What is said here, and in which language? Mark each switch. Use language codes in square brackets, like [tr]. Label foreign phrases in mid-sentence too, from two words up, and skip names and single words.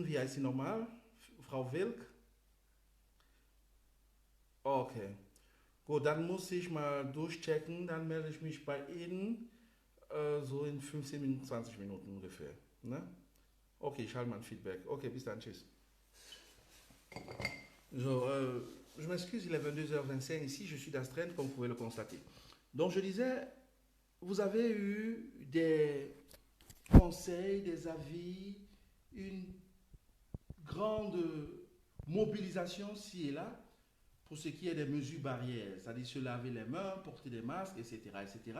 [de] Wie heißt sie nochmal? Frau Wilk? Okay. Gut, dann muss ich mal durchchecken. Dann melde ich mich bei Ihnen so in 15 Minuten, 20 Minuten ungefähr. Ne? Okay, ich halte mal ein Feedback. Okay, bis dann, tschüss. [fr] Je m'excuse, il est 22h25 ici, je suis d'astreinte comme vous pouvez le constater. Donc je disais, vous avez eu des conseils, des avis, une grande mobilisation ci et là pour ce qui est des mesures barrières, c'est-à-dire se laver les mains, porter des masques, etc., etc.